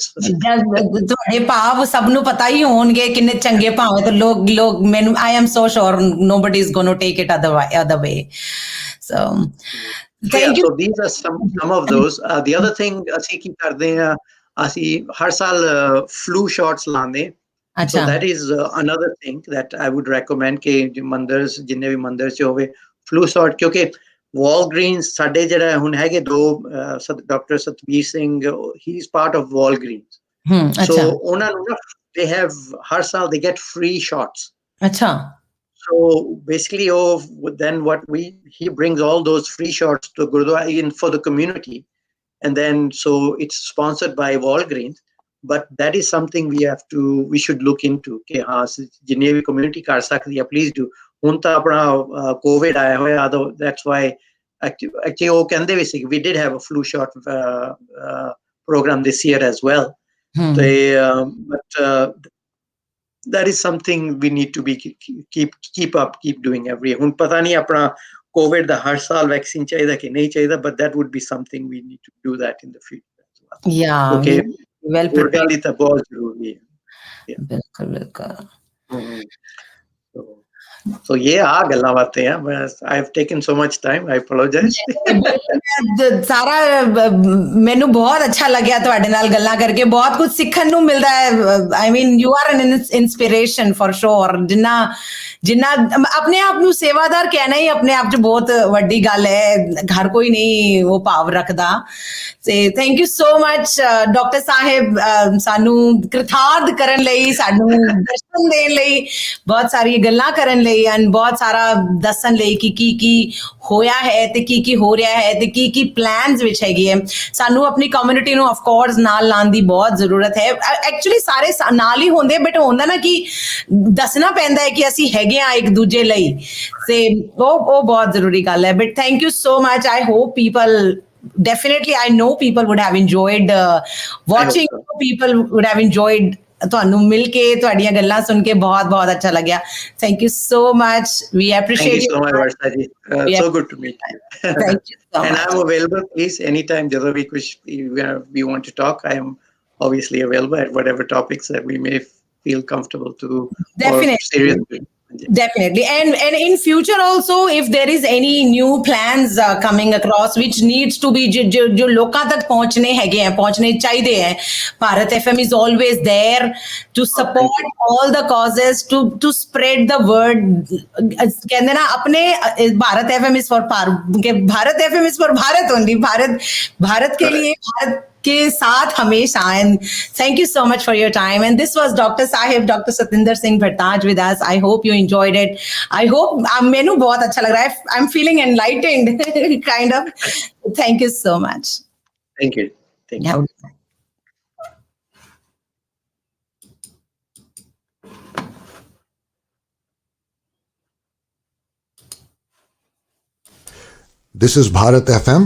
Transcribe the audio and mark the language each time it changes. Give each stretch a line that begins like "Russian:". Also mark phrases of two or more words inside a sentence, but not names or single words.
Punjabi: ਤੁਹਾਡੇ ਭਾਵ ਸਭ ਨੂੰ ਪਤਾ ਹੀ ਹੋਣਗੇ ਕਿੰਨੇ ਚੰਗੇ ਭਾਵੇਂ ਤੇ ਲੋਕ ਮੈਨੂੰ
English: I am so sure nobody is going to take it other way so thank you so these are some of those the other thing
Punjabi: ਅਸੀਂ ਕੀ ਕਰਦੇ ਆ ਅਸੀਂ ਹਰ ਸਾਲ
English: flu shots ਲਾਉਂਦੇ so that is another thing that I would recommend
Punjabi: ਕਿ ਮੰਦਿਰ ਜਿੰਨੇ ਵੀ ਮੰਦਿਰ ਚ ਹੋਵੇ
English: flu shot
Punjabi: ਕਿਉਂਕਿ Walgreens ਸਾਡੇ ਜਿਹੜਾ ਹੁਣ ਹੈਗੇ ਦੋ ਡਾਕਟਰ ਸਤਵੀਰ ਸਿੰਘ
English: he is part of Walgreens so
Punjabi: ਉਹਨਾਂ ਨੂੰ
English: they have
Punjabi: ਹਰ ਸਾਲ
English: they get free shots
Punjabi: ਅੱਛਾ
English: so basically then he brings all those free shots to Gurdwara in for the community and then so it's sponsored by Walgreens but that is something we should look into
Punjabi: ਕਿ ਹਾਂ ਜਿੰਨੇ ਵੀ community ਕਰ ਸਕਦੀ ਆ
English: please do
Punjabi: ਹੁਣ ਤਾਂ ਆਪਣਾ COVID ਆਇਆ ਹੋਇਆ
English: that's why actually
Punjabi: ਉਹ ਕਹਿੰਦੇ ਵੀ ਸੀ
English: we did have a flu shot program this year as well but that is something we need to be keep doing every year
Punjabi: ਹੁਣ ਪਤਾ ਨਹੀਂ ਆਪਣਾ COVID ਦਾ ਹਰ ਸਾਲ ਵੈਕਸੀਨ ਚਾਹੀਦਾ ਕਿ ਨਹੀਂ ਚਾਹੀਦਾ
English: but that would be something we need to do that in the future as well yeah okay well prepared
Punjabi: ਤਾਂ ਬਹੁਤ ਜ਼ਰੂਰੀ ਹੈ ਬਿਲਕੁਲ
English: so yeah
Punjabi: ਆ ਗੱਲਾਂ ਬਾਤਾਂ ਆ
English: I have taken so much time I apologize
Punjabi: ਸਾਰਾ ਮੈਨੂੰ ਬਹੁਤ ਅੱਛਾ ਲੱਗਿਆ ਤੁਹਾਡੇ ਨਾਲ ਗੱਲਾਂ ਕਰਕੇ ਬਹੁਤ ਕੁਝ ਸਿੱਖਣ ਨੂੰ ਮਿਲਦਾ ਹੈ
English: I mean you are an inspiration for sure
Punjabi: ਜਿੰਨਾ ਆਪਣੇ ਆਪ ਨੂੰ ਸੇਵਾਦਾਰ ਕਹਿਣਾ ਹੀ ਆਪਣੇ ਆਪ 'ਚ ਬਹੁਤ ਵੱਡੀ ਗੱਲ ਹੈ ਹਰ ਕੋਈ ਨਹੀਂ ਉਹ ਭਾਵ ਰੱਖਦਾ ਤੇ
English: thank you so much
Punjabi: ਡਾਕਟਰ ਸਾਹਿਬ ਸਾਨੂੰ ਕ੍ਰਿਤਾਰਥ ਕਰਨ ਲਈ ਸਾਨੂੰ ਦਰਸ਼ਨ ਦੇਣ ਲਈ ਬਹੁਤ ਸਾਰੀਆਂ ਗੱਲਾਂ ਕਰਨ ਲਈ ਐਂਡ ਬਹੁਤ ਸਾਰਾ ਦੱਸਣ ਲਈ ਕਿ ਕੀ ਹੋਇਆ ਹੈ ਤੇ ਕੀ ਹੋ ਰਿਹਾ ਹੈ ਤੇ ਕੀ ਪਲਾਨਸ ਵਿੱਚ ਹੈਗੀ ਹੈ ਸਾਨੂੰ ਆਪਣੀ ਕਮਿਊਨਿਟੀ ਨੂੰ
English: of course
Punjabi: ਨਾਲ ਲਾਉਣ ਦੀ ਬਹੁਤ ਜ਼ਰੂਰਤ ਹੈ ਐਕਚੁਅਲੀ ਸਾਰੇ ਨਾਲ ਹੀ ਹੁੰਦੇ ਬਟ ਹੁੰਦਾ ਨਾ ਕਿ ਦੱਸਣਾ ਪੈਂਦਾ ਹੈ ਕਿ ਅਸੀਂ ਹੈਗੇ ਆ ਇੱਕ ਦੂਜੇ ਲਈ ਤੇ ਉਹ ਬਹੁਤ ਜ਼ਰੂਰੀ ਗੱਲ ਹੈ ਬਟ
English: thank you so much I hope people definitely I know people would have enjoyed watching people would have enjoyed
Punjabi: ਤੁਹਾਨੂੰ ਮਿਲ ਕੇ ਤੁਹਾਡੀਆਂ ਗੱਲਾਂ ਸੁਣ ਕੇ ਬਹੁਤ ਬਹੁਤ ਅੱਛਾ ਲੱਗਿਆ
English: thank you so much we appreciate Thank you so much Varsha ji so good to meet you thank you so and much. I'm available please anytime
Punjabi: ਜਦੋਂ ਵੀ ਕੁਝ
English: we want to talk I am obviously available at whatever topics that we may feel comfortable to Definitely. or seriously Definitely. And in future also, if there is any new plans coming across which needs to be
Hindi: जो लोकां तक पहुंचने हैगे हैं, पहुंचने चाहिए हैं,
English: Bharat FM is always there to support all the causes, to spread the word.
Hindi: कहते ना अपने
English: Bharat FM is for Bharat FM is for Bharat only.
Hindi: भारत के लिए, भारत के साथ हमेशा.
English: And thank you so much for your time. And this was Dr. Satinder Singh Bharaj with us. I hope you enjoyed it. I hope
Hindi: मेनू बहुत अच्छा लग रहा है.
English: I'm feeling enlightened kind of. Thank you so much. Thank you. Thank you. This is Bharat FM.